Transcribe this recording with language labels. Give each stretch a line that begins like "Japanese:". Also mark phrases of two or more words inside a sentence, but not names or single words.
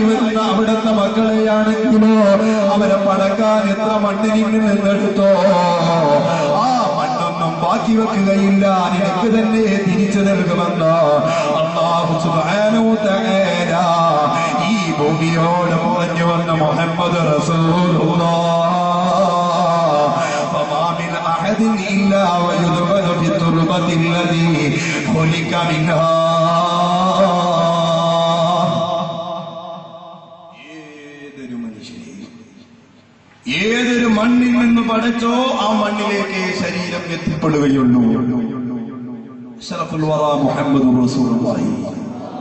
Malayalam: വരുന്ന അവിടുത്തെ മക്കളെയാണെങ്കിലോ അവരെ പടക്കാൻ എത്ര മണ്ണ് നിന്നിൽ നിന്നെടുത്തോ ആ മണ്ണൊന്നും ബാക്കി വെക്കുകയില്ല, നിനക്ക് തന്നെ തിരിച്ചു നൽകുമെന്ന് അല്ലാഹു സുബ്ഹാനഹു തആല ഈ ഭൂമിയോട് പറഞ്ഞു വന്ന മുഹമ്മദ് റസൂലുള്ളാഹ്
Arabic: إلا ويدفن في التربة الذي خلق منها.
Malayalam: ഏതൊരു മണ്ണിൽ നിന്ന് പടച്ചോ ആ മണ്ണിലേക്ക് ശരീരം എത്തിപ്പെടുകയുള്ളൂ.
Arabic: أشرف الورى محمد رسول الله